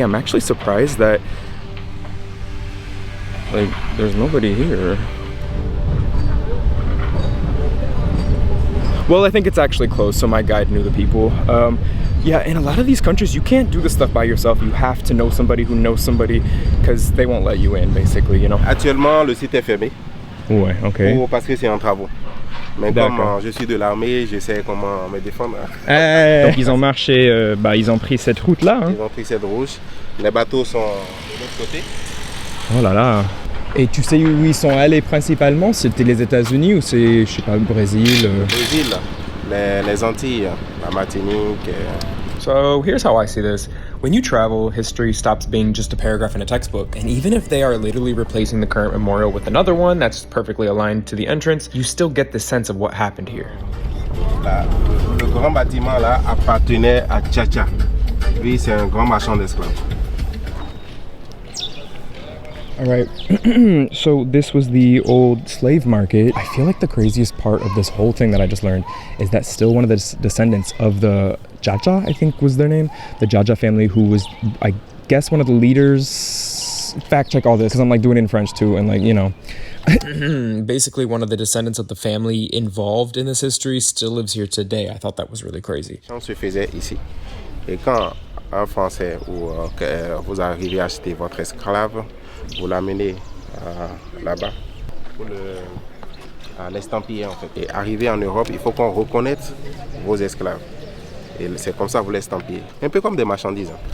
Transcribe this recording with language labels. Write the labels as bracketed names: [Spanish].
[English] I'm actually surprised that, like, there's nobody here. Well, I think it's actually closed, so my guide knew the people. Yeah, in a lot of these countries, you can't do this stuff by yourself. You have to know somebody who knows somebody, because they won't let you in, basically, you know. [French] Actuellement, le site est fermé. Ouais, ok. Parce que c'est en travaux. Mais comme je suis de l'armée, j'essaie comment me défendre. Donc ils ont marché, ils ont pris cette route-là. Hein. Ils ont pris cette route. Les bateaux sont de l'autre côté. Oh là là. Et tu sais où ils sont allés principalement? C'était les États-Unis ou c'est, je sais pas, le Brésil? Brésil, les Antilles, la Martinique. [English] So here's how I see this. When you travel, history stops being just a paragraph in a textbook. And even if they are literally replacing the current memorial with another one that's perfectly aligned to the entrance, you still get this sense of what happened here. [French] Le grand bâtiment là appartenait à Tchatcha. Lui, c'est un grand marchand d'esclaves. [English] All right, so this was the old slave market. I feel like the craziest part of this whole thing that I just learned is that still one of the descendants of the Jaja, I think was their name, the Jaja family, who was, I guess, one of the leaders. Fact check all this, because I'm like doing it in French too, and like, you know. Basically, one of the descendants of the family involved in this history still lives here today. I thought that was really crazy. [French] On se faisait ici. Et quand un Français ou vous arrivez à acheter votre esclave, vous l'amenez là-bas pour l'estampiller en fait. Et arriver en Europe, il faut qu'on reconnaisse vos esclaves. Et c'est comme ça que vous l'estampillez. Un peu comme des marchandises.